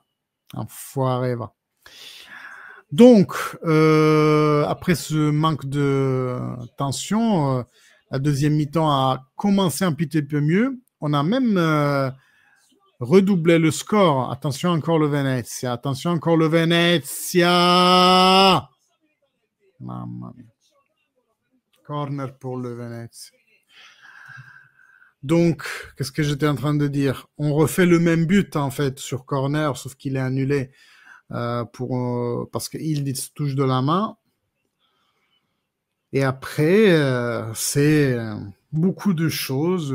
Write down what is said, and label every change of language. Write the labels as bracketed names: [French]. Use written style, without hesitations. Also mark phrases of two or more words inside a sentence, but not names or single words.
[French] Enfoiré, va. Donc, après ce manque de tension, la deuxième mi-temps a commencé un petit peu mieux. On a même redoublé le score. Attention encore le Venezia. Attention encore le Venezia. [Italian] Mamma mia. [French] Corner pour le Venezia. Donc, qu'est-ce que j'étais en train de dire? On refait le même but en fait sur corner, sauf qu'il est annulé parce qu'il touche de la main. Et après, c'est beaucoup de choses.